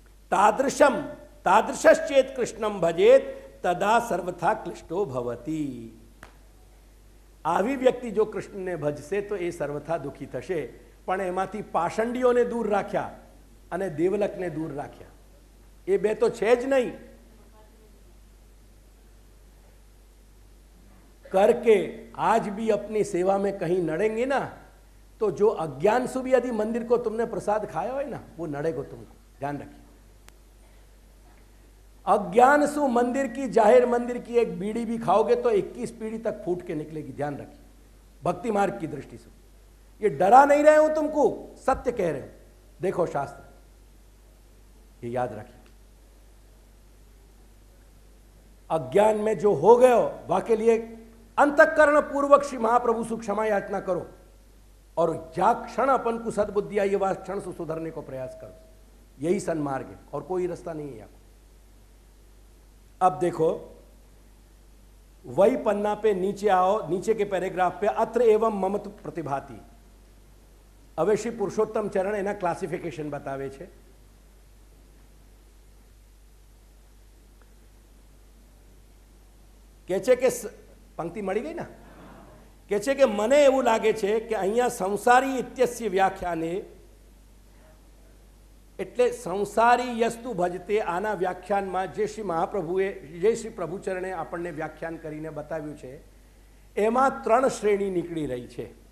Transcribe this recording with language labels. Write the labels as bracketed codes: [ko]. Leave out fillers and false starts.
[sa] તાદૃશશ્ચેત કૃષ્ણમ ભજેત તદા સર્વથા ક્લિષ્ટો ભવતી. [gu] આવી વ્યક્તિ જો કૃષ્ણને ભજશે તો એ સર્વથા દુઃખી થશે. પણ એમાંથી પાષંડીઓને દૂર રાખ્યા અને દેવલકને દૂર રાખ્યા, એ બે તો છે જ નહીં. [hi] करके आज भी अपनी सेवा में कहीं नड़ेंगे ना, तो जो अज्ञान से भी यदि मंदिर को तुमने प्रसाद खाया हो ना, वो नड़ेगा तुमको. ध्यान रखिए, अज्ञान से मंदिर की, जाहिर मंदिर की एक बीड़ी भी खाओगे तो 21 पीढ़ी तक फूट के निकलेगी. ध्यान रखिए, भक्ति मार्ग की दृष्टि से. ये डरा नहीं रहे हूं तुमको, सत्य कह रहे हूं. देखो शास्त्र, ये याद रखिए. अज्ञान में जो हो गए हो, वह के लिए अंतःकरण पूर्वक श्री महाप्रभु से क्षमा याचना करो, और जा क्षण अपन को सद्बुद्धि आई, वह क्षण से सुधरने को प्रयास करो. यही सन्मार्ग है, और कोई रास्ता नहीं है. अब देखो, वही पन्ना पे नीचे आओ, नीचे के पैराग्राफ पे, [sa] अत्र एवं ममत्व प्रतिभाति. [gu] હવે શ્રી પુરુષોત્તમ ચરણ એના ક્લાસિફિકેશન બતાવે છે. કે છે કે પંક્તિ મળી ગઈ ને, કે છે કે મને એવું લાગે છે કે અહીંયા સંસારી ઇત્યસ્ય વ્યાખ્યાને, એટલે સંસારી યસ્તુ ભજતે, આના વ્યાખ્યાનમાં જે શ્રી મહાપ્રભુએ, જે શ્રી પ્રભુચરણે આપણને વ્યાખ્યાન કરીને બતાવ્યું છે, એમાં 3 શ્રેણી નીકળી રહી છે.